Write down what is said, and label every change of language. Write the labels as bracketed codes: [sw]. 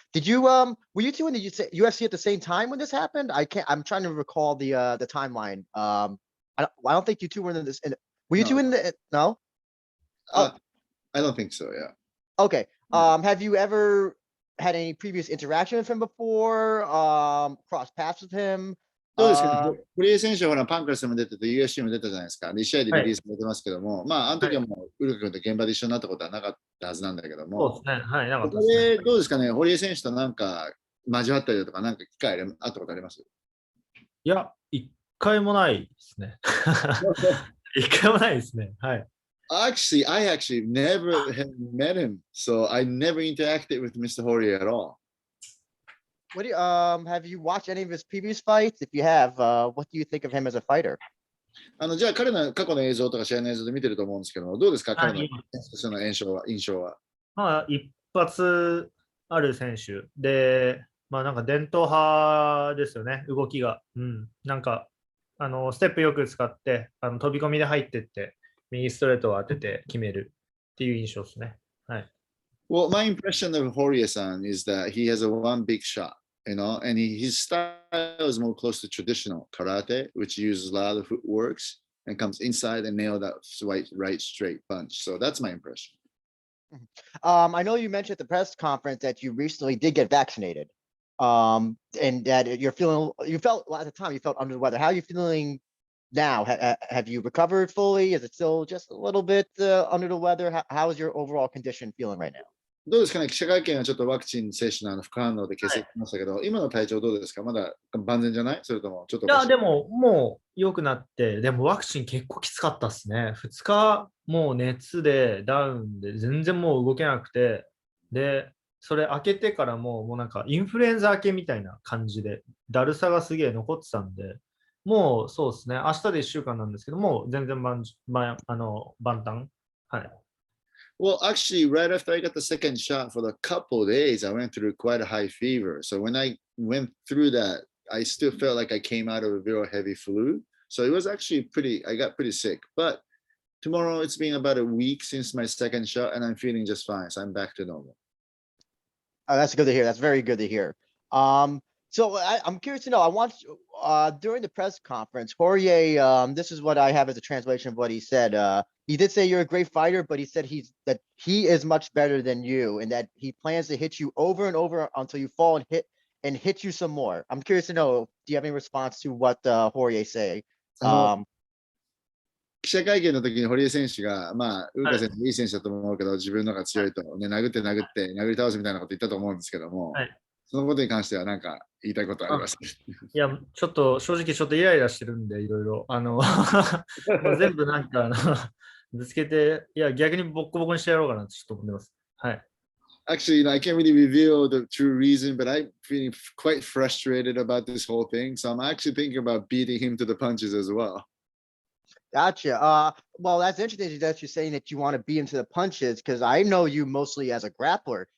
[en] Did you were you two in the UFC at the same time when this happened? I'm trying to recall the timeline. I don't think you two were in this. Were you two in the no? I don't think so. Yeah. Okay. Have you ever had any previous interaction with him before? Crossed paths with him? [ja] どうですかね、堀江選手はほらパンクラスも出てて、UFC も出たじゃないですか。 2試合でリリースされてますけども、まあ、あの時はもう、ウルカ君と現場で一緒になったことはなかったはずなんだけども、そうですね。はい、なかったですね。どうですかね、堀江選手となんか交わったりだとか、なんか機会あったことあります？いや、一回もないですね。一回もないですね。はい。 [en] Actually, I never have met him, so I never interacted with Mr. Horie at all. What do you, have you watched any of his previous fights? If you have, what do you think of him as a fighter? [ja] じゃあ彼の過去の映像とか試合の映像で見てると思うんですけども、どうですか、彼のその印象は。まあ、一発ある選手で、まあなんか伝統派ですよね、動きが。うん。なんか、ステップよく使って、飛び込みで入ってって、右ストレートを当てて決めるっていう印象ですね。はい。 [en] Well, my impression of Horie-san is that he has a one big shot, and his style is more close to traditional karate, which uses a lot of footworks and comes inside and nail that right straight punch. So that's my impression. I know you mentioned at the press conference that you recently did get vaccinated. And that you felt at the time you felt under the weather. How are you feeling now? Have you recovered fully? Is it still just a little bit under the weather? How is your overall condition feeling right now? [ja] どうですかね、記者会見はちょっとワクチン接種の副反応で欠席しましたけど、今の体調どうですか？まだ万全じゃない？それともちょっといや、でも、もう良くなって、でもワクチン結構きつかったっすね。 2日、もう熱でダウンで全然もう動けなくて、で、それ明けてからもうなんかインフルエンザ明けみたいな感じで、だるさがすげえ残ってたんで、もうそうですね、明日で1週間なんですけども、全然万端。はい。 [en] Well, actually, right after I got the second shot for a couple of days, I went through quite a high fever. So when I went through that, I still felt like I came out of a very heavy flu. So it was actually I got pretty sick. But tomorrow, it's been about a week since my second shot, and I'm feeling just fine. So I'm back to normal. Oh, that's good to hear. That's very good to hear. So I'm curious to know. I want during the press conference, Horie. This is what I have as a translation of what he said. He did say you're a great fighter, but he said that he is much better than you, and that he plans to hit you over and over until you fall and hit you some more. I'm curious to know. Do you have any response to what Horie say? [ja] 記者会見の時に堀江選手が、ウルカ選手いい選手だと思うけど、自分の方が強いと、ね、殴って殴り倒すみたいなこと言ったと思うんですけども、そのことに関しては何か言いたいことあります？いや、ちょっと正直ちょっとイライラしてるんで、いろいろ。もう全部なんかぶつけて、いや、逆にボッコボコにしてやろうかなってちょっと思ってます。はい。 [en] Actually, I can't really reveal the true reason, but I'm feeling quite frustrated about this whole thing. So I'm actually thinking about beating him to the punches as well. Gotcha. Well, that's interesting that you're saying that you want to be into the punches because I know you mostly as a grappler.